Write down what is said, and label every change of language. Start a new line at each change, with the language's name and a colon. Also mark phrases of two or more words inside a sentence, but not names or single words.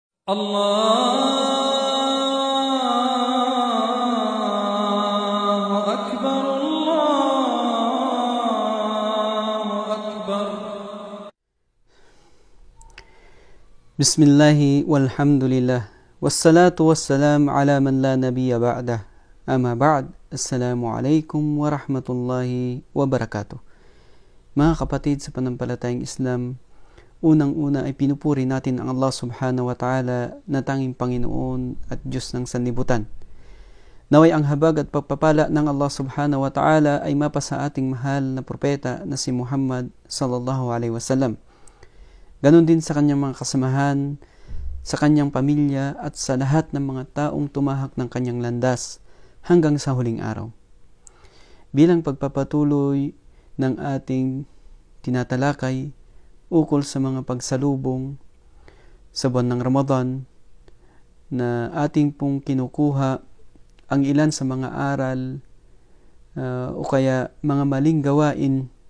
Arabic: الله أكبر الله أكبر. بسم الله والحمد لله والصلاة والسلام على من لا نبي بعده. أما بعد, السلام عليكم ورحمة الله وبركاته.
Filipino: Mga kapatid sa panampalatayang Islam, unang-una ay pinupuri natin ang Allah
Arabic: سبحانه وتعالى
Filipino: na tanging Panginoon at Diyos ng sanlibutan. Naway ang habag at pagpapala ng Allah
Arabic: سبحانه وتعالى
Filipino: ay mapa sa ating mahal na propeta na si Muhammad
Arabic: صلى الله عليه وسلم.
Filipino: Ganon din sa kanyang mga kasamahan, sa kanyang pamilya at sa lahat ng mga taong tumahak ng kanyang landas hanggang sa huling araw. Bilang pagpapatuloy ng ating tinatalakay ukol sa mga pagsalubong sa buwan ng Ramadan na ating pong kinukuha ang ilan sa mga aral o kaya mga maling gawain